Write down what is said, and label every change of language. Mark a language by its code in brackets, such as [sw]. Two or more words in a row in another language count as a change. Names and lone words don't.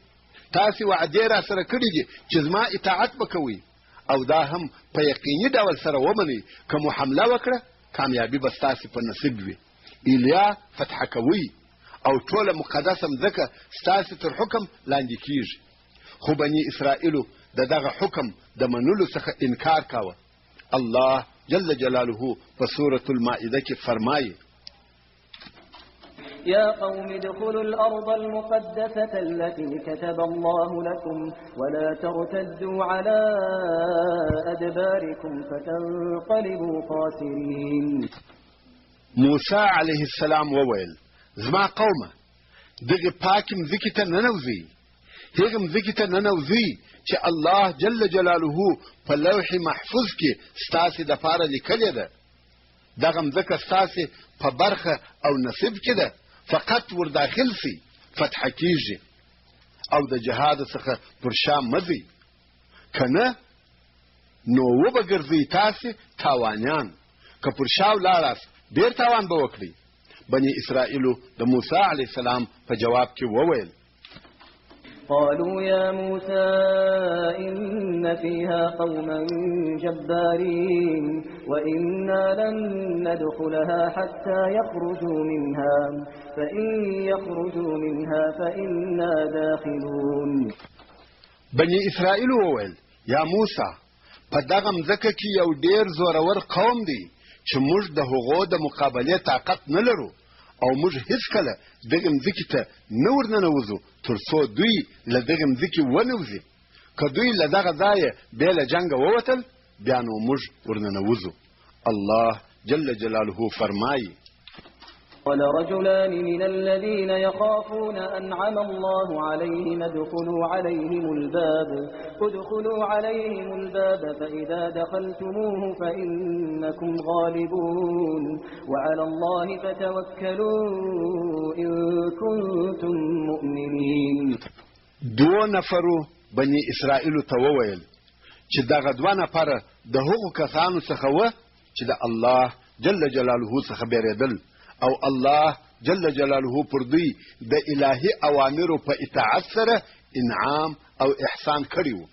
[ps] تاسو وعده را سره کړی دي چې زما اطاعت وکوي او دا هم په یقیني ډول سره ومني که مو حمله وکړه کامیابي به ستاسو په نصیب وي. ایلیا فتح کوي او ټوله مقدسه مځکه ستاسو تر حکم لاندې کیږي. خو بني اسرائیلو دغه حکم د منلو څخه انکار کاوه. الله [ar] جل جلاله [ps] په سورة المائده کې فرمایي [ar] يا قوم ادخلوا الأرض المقدسة التي كتب الله لكم ولا ترتدوا على أدباركم فتنقلبوا خاسرين. [ps] موسی علیه السلام وویل زما قومه دغه پاک مځکې ته ننوځئ. هغه مځکې ته ننوځئ چې الله [ar] جل جلاله [ps] په لوح محفوظ کې ستاسې دپاره لیکلې ده. دغه مځکه ستاسې په برخه او نصیب کې ده. فقط ور داخل سي فتح کیږي او د جهاد څخه پر شام مزي کنه نو وبګرځي تاسو تاوانيان که پر شاو لاړاس ډیر تاوان به وکړي. بني اسرائیلو د موسی [ar] علی السلام [ps] په جواب کې وویل [ar] قالوا يا موسى إن فيها قوما جبارين وإنا لن ندخلها حتى يخرجوا منها فإن يخرجوا منها فإنا داخلون. [ps] بني اسرائیل وویل یا موسی په دغه مځکه کې یو ډیر زورور قوم دی چې موږ د هغو د مقابله طاقت نه لرو او موږ هیڅکله دغه مځکې ته نه ورننوځو تر څو دوی له دغه مځکې ونوځي. که دوی له دغه ځایه بیا له جنګه ووتل بیا نو موږ ورننوځو. الله [ar] جل جلاله [ps] فرمایي [ar] قال رجلان من الذين يخافون أنعم الله عليهم ادخلوا عليهم الباب فإذا دخلتموه فإنكم غالبون وعلى الله فتوكلوا إن كنتم مؤمنين. [ps] دو نفرو بني اسرائیل ته وویل چې دغه دوه نفره د هغو کسانو څخه وه چې د الله [ar] جل جلاله [ps] څخه بیریدل او الله [ar] جل جلاله [ps] پر دوی د الهي اوامرو په اطاعت سره انعام او احسان کړی وو.